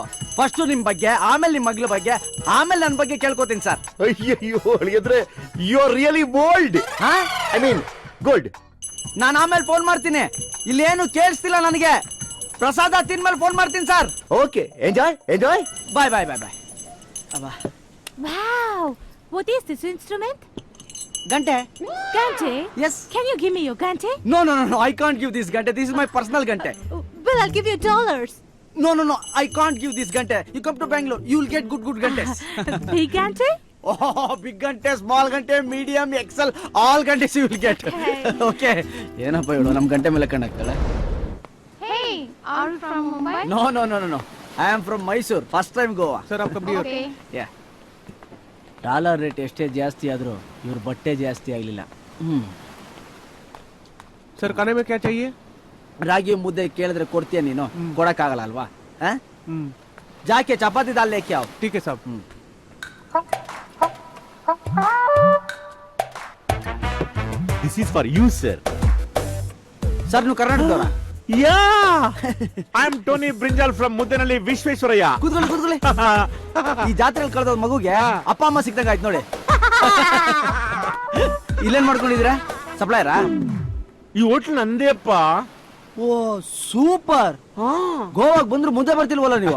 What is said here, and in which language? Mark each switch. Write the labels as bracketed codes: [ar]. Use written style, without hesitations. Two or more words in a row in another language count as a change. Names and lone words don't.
[kn] ಫಸ್ಟ್ ನಿಮ್ ಬಗ್ಗೆ, ಆಮೇಲೆ ನಿಮ್ ಮಗ್ಳ ಬಗ್ಗೆ, ಆಮೇಲೆ ನನ್ ಬಗ್ಗೆ ಕೇಳ್ಕೊತೀನಿ ಸರ್. ಅಯ್ಯೋ ಅಳಿಯಂದ್ರೆ [en] you are really bold. I mean good. [kn] ನಾನು ಆಮೇಲೆ ಫೋನ್ ಮಾಡ್ತೀನಿ. ಇಲ್ಲೇನು ಕೇಳಿಸ್ತಿಲ್ಲ ನನಗೆ. ಪ್ರಸಾದ ತಿನ್ಮೇಲೆ ಫೋನ್ ಮಾಡ್ತೀನಿ ಸರ್. [en] okay, enjoy enjoy. bye bye bye bye. Wow, what is this instrument? [kn] ಗಂಟೆ. [en] Gante? Yes. Can you give me your gante? No, no, no, no. I can't give this gante. This is my personal gante. Well, I'll give you $. No, no, no. I can't give this gante. You come to Bangalore, you will get good gantes. Big gante? Oh, big gante, small gante, medium, XL, all gantes you will get. [kn] Okay. ಏನಪ್ಪ ಹೇಳು, ನಮ್ಮ ಗಂಟೆ ಮೇಲೆ ಕಣ್ಣಾಗ್ತಾಳೆ. [en] Hey, are you from Mumbai? No, no, no, no, no. I am from Mysore. First time Goa. [hi] Sir, आप कब [en] Okay. Yeah. [kn] ಡಾಲರ್ ರೇಟ್ ಎಷ್ಟೇ ಜಾಸ್ತಿ ಆದ್ರೂ ಇವ್ರ ಬಟ್ಟೆ ಜಾಸ್ತಿ ಆಗ್ಲಿಲ್ಲ. [hi] सर खाने में क्या चाहिए? [kn] ರಾಗಿ ಮುದ್ದೆ ಕೇಳಿದ್ರೆ ಕೊಡ್ತೀಯ ನೀನು? ಕೊಡಕ್ಕಾಗಲ್ಲ ಅಲ್ವಾ? [hi] जाके चपाती दाल लेके आओ। ठीक है साहब। [en] This is for you, sir. [kn] ಸರ್ ನೀವು ಕರ್ನಾಟಕದವರ? [en] Yeah! I'm Tony Brinjal from Muddenalli Vishweshwaraya. [kn] ಕೂತ್ಕೊಳ್ಳಿ ಈ ಜಾತ್ರೆಯಲ್ಲಿ ಕಳೆದ ಮಗುಗೆ ಅಪ್ಪ ಅಮ್ಮ ಸಿಕ್ದಂಗ ಆಯ್ತು ನೋಡಿ. ಇಲ್ಲೇನ್ ಮಾಡ್ಕೊಂಡಿದ್ದೀರಾ? ಸಪ್ಲೈಯರಾ? ಈ ಹೋಟ್ಲ್ ನಂದೇ ಅಪ್ಪ. ಓ ಸೂಪರ್. ಗೋವಾಗ್ ಬಂದ್ರು ಮುದ್ದೆ ಬರ್ತಿಲ್ವಲ್ಲ ನೀವು?